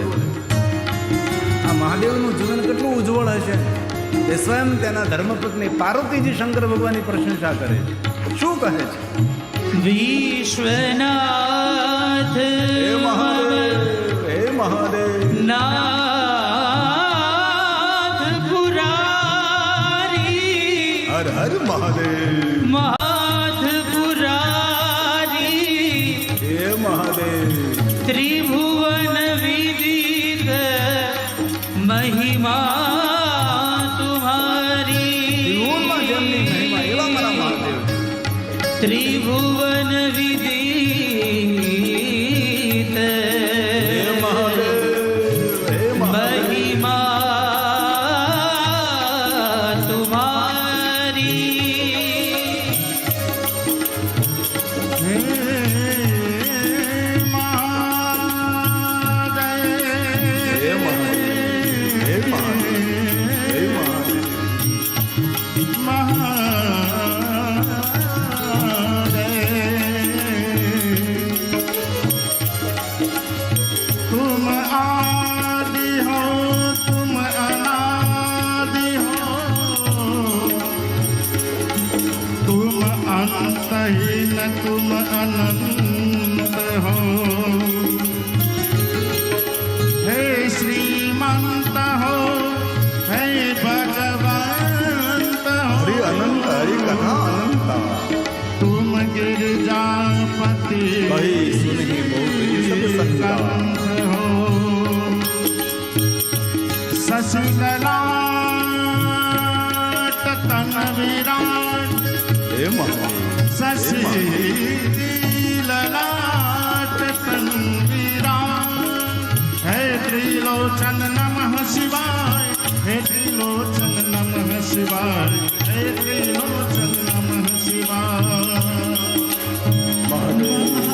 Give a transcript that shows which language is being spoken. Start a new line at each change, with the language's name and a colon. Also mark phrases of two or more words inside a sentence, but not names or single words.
Gujarati: આ મહાદેવનું જીવન કેટલું ઉજ્જવળ હશે એ સ્વયં તેના ધર્મપત્ની પાર્વતીજી શંકર ભગવાનની પ્રશંસા કરે છે. શું કહે છે?
Hindi: विश्वनाथ
Gujarati: હે મહાદેવ હે મહાદેવ
Hindi: नाथ पुरारी
Gujarati: હર હર મહાદેવ
Hindi: माथ पुरारी
Gujarati: હે મહાદેવ
Hindi: त्रिभुवन विदित महिमा तुम्हारी
Gujarati: ત્રિભુવનમાં જેમની મહિમા એવા મારા મહાદેવ.
Hindi: त्रिभुवन विदित
Gujarati: હે મહાદેવ હે મહાદેવ
Hindi: महिमा तुम्हारी
Gujarati: હે મહાદેવ હે મહાદેવ હે મહાદેવ
Hindi: तुम आदि हो तुम अनादि हो तुम अंतहीन तुम अनंत हो हे श्रीमंत हो हे भगवंत
Gujarati: હરિ
Hindi: हो अनंत हरि कथा अनंता तुम गिरजापति कही सुनही बहु प्रिय सब संता. कंठ हो शशिललाट तन विराट
Gujarati: હે મહાદેવ
Hindi: शशिललाट तन विराट हे त्रिलोचन नमः शिवाय हे त्रिलोचन नमः शिवाय हे त्रिलोचन नमः शिवाय
Gujarati: મહાદેવ